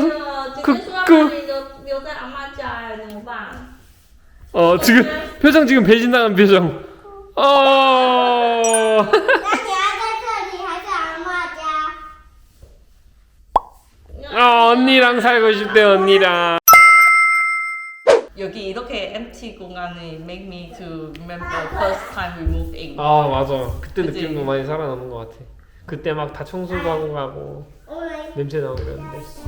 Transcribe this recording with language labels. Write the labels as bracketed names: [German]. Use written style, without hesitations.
[Chinese] 姐姐说要把你留在阿妈家哎，怎么办？ [Korean] 지금 표정 지금 배신당한 표정. [Chinese] 那你要在这里还是阿妈家？ [Korean] 언니랑 살고 싶대 언니랑. 여기 이렇게 [English] empty [Korean] 공간이 [English] make me to remember first time we moved in. [Korean] 아 맞아. 그때 그치? 느낌도 많이 살아남은 것 같아. 그때 막 다 청소도 하고 가고 냄새 나고 그랬는데.